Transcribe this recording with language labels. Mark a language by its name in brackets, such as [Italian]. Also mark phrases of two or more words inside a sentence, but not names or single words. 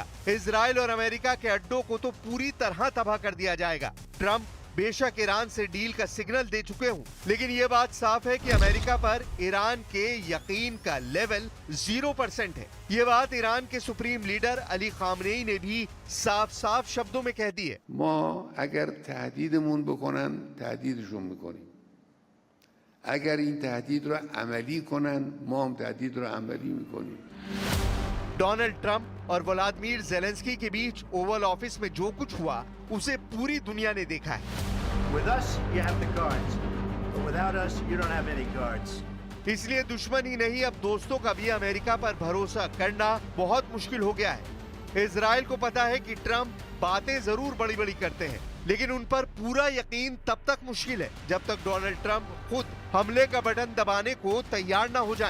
[Hindi] इजराइल और अमेरिका के अड्डों को तो पूरी तरह तबाह कर दिया जाएगा। ट्रंप बेशक ईरान से डील का सिग्नल दे चुके हूं, लेकिन ये बात साफ है कि अमेरिका पर ईरान के यकीन का लेवल 0% है। ये बात ईरान के सुप्रीम लीडर अली खामनेई ने भी साफ साफ शब्दों में कह दी है। [Persian] ما اگر تهدیدمون بکنن تهدیدشون میکنیم. اگر این تهدید رو عملی کنن ما هم تهدید رو عملی میکنیم. [Hindi] डोनाल्ड ट्रंप और व्लादिमीर ज़ेलेंस्की के बीच ओवल ऑफिस में जो कुछ हुआ उसे पूरी दुनिया ने देखा है। [English] With us, you have the guards. But without us, you don't have any guards. [Hindi] इसलिए दुश्मन ही नहीं, अब दोस्तों का भी अमेरिका पर भरोसा करना बहुत मुश्किल हो गया है। इजराइल को पता है कि ट्रंप बातें जरूर बड़ी बड़ी करते हैं, लेकिन उन पर पूरा यकीन तब तक मुश्किल है जब तक डोनाल्ड ट्रंप खुद हमले का बटन दबाने को तैयार न हो जाएं।